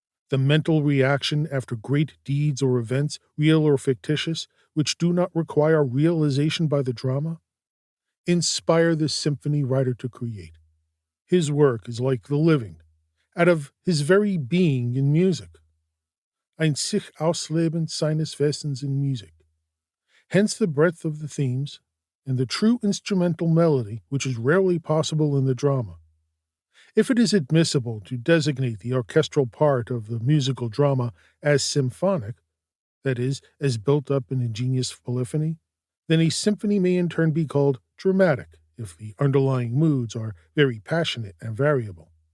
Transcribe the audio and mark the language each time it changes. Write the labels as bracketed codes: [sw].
[en] the mental reaction after great deeds or events, real or fictitious, which do not require realization by the drama, inspire the symphony writer to create. His work is like the living, out of his very being in music. [de] Ein sich ausleben seines Wesens in Musik. [en] Hence the breadth of the themes and the true instrumental melody, which is rarely possible in the drama. If it is admissible to designate the orchestral part of the musical drama as symphonic, that is, as built up in ingenious polyphony, then a symphony may in turn be called dramatic if the underlying moods are very passionate and variable.